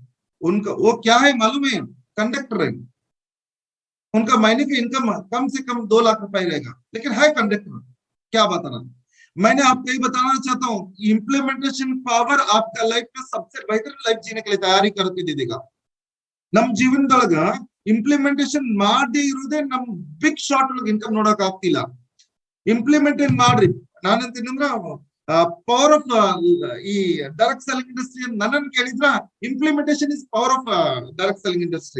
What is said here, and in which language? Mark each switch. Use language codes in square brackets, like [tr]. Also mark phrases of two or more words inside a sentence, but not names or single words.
[hi] उनका वो क्या है मालूम है, कंडक्टर है। उनका महीने की इनकम कम से कम 2 लाख रुपए रहेगा, लेकिन है कंडक्टर। क्या बताना, मैंने आपको यही बताना चाहता हूँ, [en] implementation power [hi] आपका लाइफ में सबसे बेहतर लाइफ जीने के लिए तैयारी करके दे देगा। [kn] ನಮ್ ಜೀವನದೊಳಗ ಇಂಪ್ಲಿಮೆಂಟೇಶನ್ ಮಾಡದೇ ಇರುವುದೇ ನಮ್ [en] big shot [kn] ಒಳಗೆ ಇನ್ಕಮ್ ನೋಡಕ್ ಆಗ್ತಿಲ್ಲ. ಇಂಪ್ಲಿಮೆಂಟೇಶನ್ ಮಾಡ್ರಿ. [en] ನಾನಂತಂದ್ರ power of the direct selling industry [kn] ನನ್ನನ್ನು ಕೇಳಿದ್ರ [en] implementation is power of direct selling industry.